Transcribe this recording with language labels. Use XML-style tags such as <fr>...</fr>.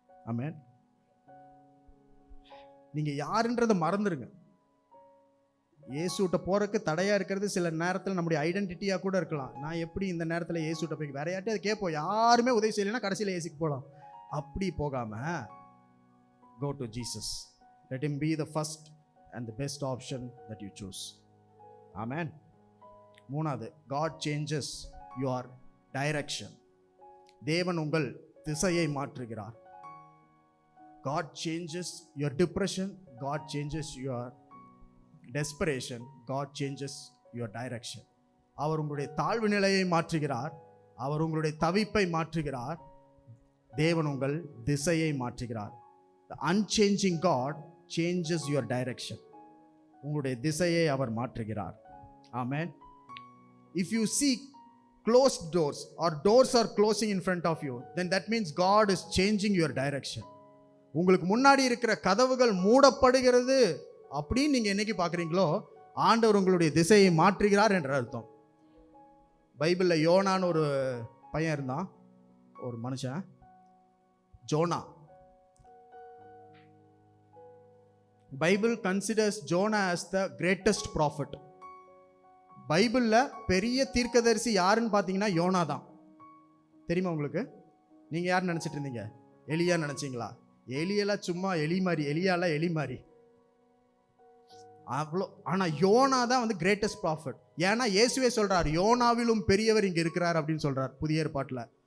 <ta>ஆமென். நீங்கள் யாருன்றதை மறந்துடுங்க. இயேசுகிட்ட போகிறதுக்கு தடையாக இருக்கிறது சில நேரத்தில் நம்முடைய ஐடென்டிட்டியாக கூட இருக்கலாம். நான் எப்படி இந்த நேரத்தில் இயேசுகிட்ட போய் வேற யார்ட்டே அதை கேட்போம், யாருமே உதவி செய்யலைன்னா கடைசியில் இயேசுக்கு போகலாம். அப்படி போகாமல்</ta> <en>go to Jesus. Let him be the first and the best option that you choose. Amen.</en> <ta>மூணாவது,</ta> <en>God changes your direction.</en> <ta>தேவன் உங்கள் திசையை மாற்றுகிறார்.</ta> <en>God changes your depression. God changes your desperation. God changes your direction.</en> <ta>அவர் உங்களுடைய தாழ்வு நிலையை மாற்றுகிறார். அவர் உங்களுடைய தவிப்பை மாற்றுகிறார். தேவன் உங்கள் திசையை மாற்றுகிறார்.</ta> <en>The unchanging God changes your direction.</en> <ta>உங்களுடைய திசையை அவர் மாற்றுகிறார்.</ta> <en>Amen. If you see closed doors or doors are closing in front of you, then that means God is changing your direction.</en> <ta>உங்களுக்கு முன்னாடி இருக்கிற கதவுகள் மூடப்படுகிறது அப்படின்னு நீங்க என்னைக்கு பார்க்குறீங்களோ ஆண்டவர் உங்களுடைய திசையை மாற்றுகிறார் என்ற அர்த்தம். பைபிளில் யோனான்னு ஒரு பையன் இருந்தான், ஒரு மனுஷன், ஜோனா.</ta> <en>Bible considers Jonah as the greatest prophet.</en> <ta>பைபிளில் பெரிய தீர்க்கதரிசி யாருன்னு பார்த்தீங்கன்னா யோனா தான். தெரியுமா உங்களுக்கு? நீங்கள் யார் நினச்சிட்டு இருந்தீங்க? எலியா நினச்சிங்களா? எலியெல்லாம் சும்மா எலி மாதிரி, எலியாலாம் எலி மாதிரி அவ்வளோ. ஆனால் யோனா தான் வந்து</ta> <en>Greatest prophet.</en> <ta>ஏன்னா இயேசுவே சொல்கிறார், யோனாவிலும் பெரியவர் இங்கே இருக்கிறார் அப்படின்னு சொல்கிறார் புதிய ஏற்பாட்டில்.</ta>